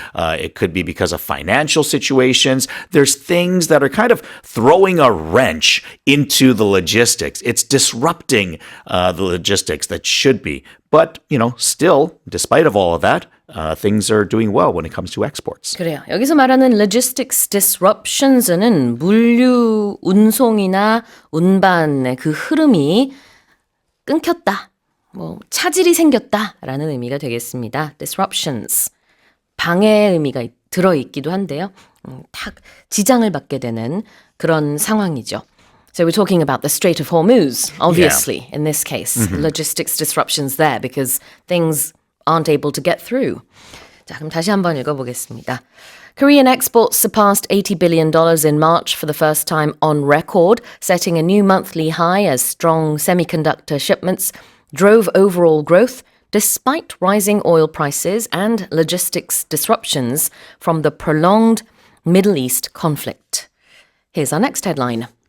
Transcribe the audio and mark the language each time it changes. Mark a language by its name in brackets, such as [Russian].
[English] It could be because of financial situations. There's things that are kind of throwing a wrench into the logistics. It's disrupting the logistics that should be. But, still, despite of all of that, things are doing well when it comes to exports. [Korean] 그래요. 여기서 말하는 logistics disruptions는 물류 운송이나 운반의 그 흐름이 끊겼다, 차질이 생겼다라는 의미가 되겠습니다. Disruptions. 방해의 의미가 들어있기도 한데요. 탁 지장을 받게 되는 그런 상황이죠. [English] So we're talking about the Strait of Hormuz, obviously, in this case. Logistics disruptions there because things aren't able to get through. [Korean] 자, 그럼 다시 한번 읽어보겠습니다. [English] Korean exports surpassed $80 billion in March for the first time on record, setting a new monthly high as strong semiconductor shipments drove overall growth despite rising oil prices and logistics disruptions from the prolonged Middle East conflict. Here's our next headline.